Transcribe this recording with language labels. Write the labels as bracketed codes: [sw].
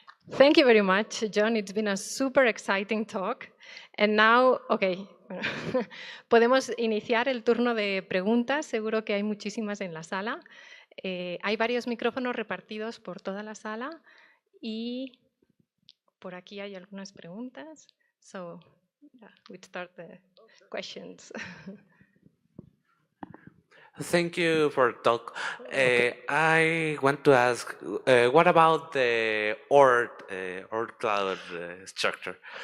[en] Thank you very much, John. It's been a super exciting talk. And now, okay, [es] podemos iniciar el turno de preguntas. Seguro que hay muchísimas en la sala. Hay varios micrófonos repartidos por toda la sala y por aquí hay algunas preguntas. [en] So, yeah, we start the questions. Thank you for the talk. I want to ask, what about the Oort cloud structure?